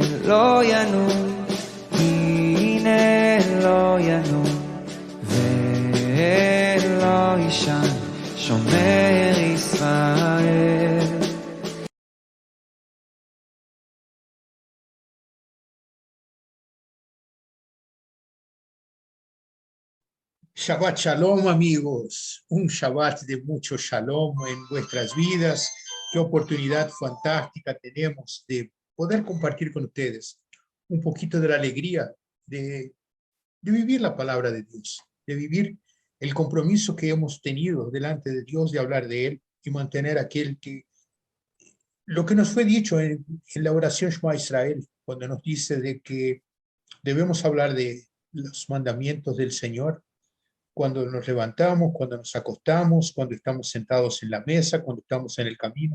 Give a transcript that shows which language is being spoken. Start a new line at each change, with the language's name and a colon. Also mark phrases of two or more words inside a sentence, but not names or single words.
Hebrew: לא ינום, הנה לא ינום, ולא יישן, שומר ישראל. שבת שלום,
Spanish: amigos. Un Shabbat de mucho Shalom en vuestras vidas. Qué oportunidad fantástica tenemos de poder compartir con ustedes un poquito de la alegría de vivir la palabra de Dios, de vivir el compromiso que hemos tenido delante de Dios de hablar de Él y mantener lo que nos fue dicho en la oración Shema Israel, cuando nos dice de que debemos hablar de los mandamientos del Señor, cuando nos levantamos, cuando nos acostamos, cuando estamos sentados en la mesa, cuando estamos en el camino.